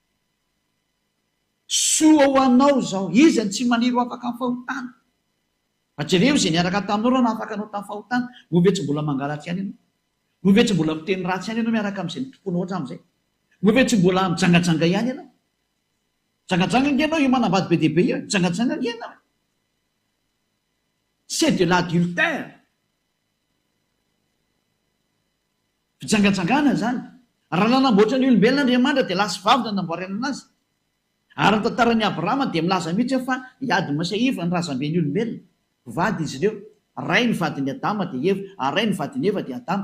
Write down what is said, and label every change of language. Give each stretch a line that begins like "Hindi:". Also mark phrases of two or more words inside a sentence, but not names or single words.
Malagasy: Soa ho anao zao, izy ny tsy maniry ho afaka amin'ny fahotana. Fa jereo izay niaraka taminao raha afaka anao tamin'ny fahotana, ho ve tsy mbola mangalatsy ihany ianao? Ho ve tsy mbola miteny ratsy ihany ianao miaraka amin'izay tomponao hatramin'izay? Ho ve tsy mbola mijangajanga ihany ianao? Jangajanga ianao io manambady be dia be io, jangajanga ianao.
French: C'est de l'adultère.
Malagasy: Fijangajangana zany. Raha nanamboatra ny olombelona Andriamanitra dia lasa vavy no nanamboarana anazy. Ary ny tantaran'ny Abrahama dia milaza mihitsy fa hiady masaiva ny razamben'ny olombelona. Vady izy ireo. Ray ny vadin'ny Adama dia Eva, ary ray ny vadin'ny Eva dia Adama.